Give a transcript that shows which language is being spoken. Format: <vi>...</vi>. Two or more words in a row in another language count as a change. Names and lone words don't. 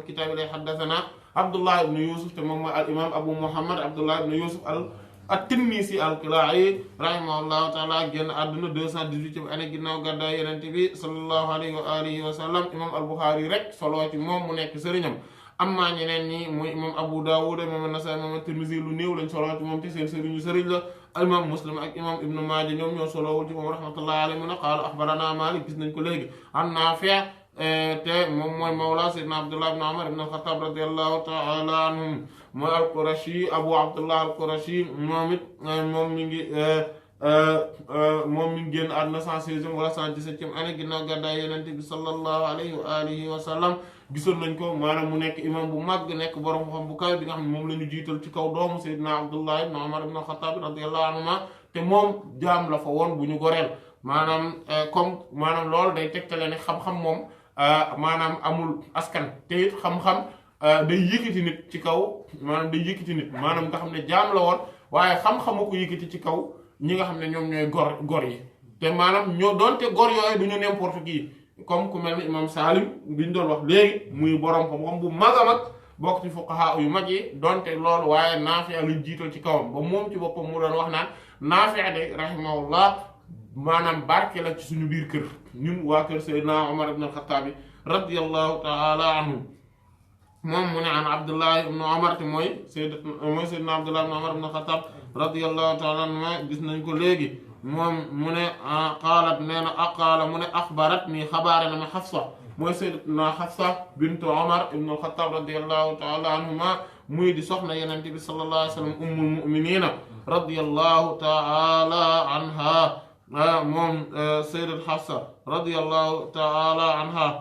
<wo>kitaab lay haddathana Abdullah ibn Yusuf te moom mooy al imam Abu Muhammad Abdullah ibn Yusuf at-Tinnisi al-Kalaa'i</wo> <ar>رحمه الله تعالى</ar> <wo>génn àdduna 218 année ginnaaw gàddaay Yonent bi</wo> <ar>صلى الله عليه وعلى آله وسلم</ar> <wo>imam al-Bukhari rek solo ci moom mu nekk sëriñam amma ñeneen ñi muy imam Abu Dawud imam An-Nasa'i imam At-Tirmidhi lu néew lañ solo ci moom te seen sëriñ la imam Muslim ak imam Ibn Maaja ñoom ñoo solowul ci moom</wo> <ar>رحمة الله عليه</ar> <wo>mu ne</wo> <ar>قال أخبرنا</ar> <wo>Maalik gis nañ ko léegi an Naafi' te moom mooy mawla sayyidina Abdullah ibn Umar ibn al-Khattab</wo> <ar>رضي الله تعالى عنهم</ar> <wo>mooy al-Qurashi Abu Abdullah al-Qurashi moom it moom mi ngi génn àdduna 116e wala 117e année ginnaaw gàddaay Yonent bi</wo> <ar>صلى الله عليه وعلى آله وسلم</ar> <wo>gisoon nañ ko maanaam mu nekk imam bu mag nekk borom xam bu kaw bi nga xam ne moom la ñu jiital ci kaw doomu sayyidina Abdullah ibn Umar ibn al-Khattab</wo> <ar>رضي الله عنهما</ar> <wo>te moom jaam la fa woon bu ñu goreel maanaam comme maanaam loolu day tegtale ne xam-xam moom maanaam amul askan te it xam-xam day yëkkati nit ci kaw maanaam day yëkkati nit maanaam nga xam ne jaam la woon waaye xam-xamu ko yëkkati ci kaw ñi nga xam ne ñoom ñooy gor yi te maanaam ñoo doonte gor yooyu du ñu</wo> <fr>n'importe qui</fr> <wo>comme ku mel ni imam Salim bi ñu doon wax léegi muy borom xam-xam bu mag a mag bokk ci fuqaha yu mag yi donte loolu waaye Naafi' luñ jiital ci kawam ba moom ci boppam mu doon wax naan Naafi' de rahimahullah maanaam barke la ci suñu biir kër ñun waa kër Seydina Umar ibn al-Khattab</wo> <ar>رضي الله تعالى عنه</ar> <wo>moom mu ne an Abdullah ibn Umar te mooy Seydina Abdullah ibn Umar ibn al-Khattab</wo> <ar>رضي الله تعالى عنه</ar> <wo>gis nañ ko léegi moom mu ne qaalat nee na qaala mu ne axbarat nii xabaare na ma Xafsa mooy sayyidatuna Xafsa bintu Umar ibn al-Khattab</wo> <ar>رضي الله تعالى عنهما</ar> <wo>muy di soxna Yonent bi</wo> <ar>صلى الله عليه وسلم أم المؤمنين رضي الله تعالى عنها</ar> <wo>moom sayyidat Xafsa</wo> <ar>رضي الله تعالى عنها</ar>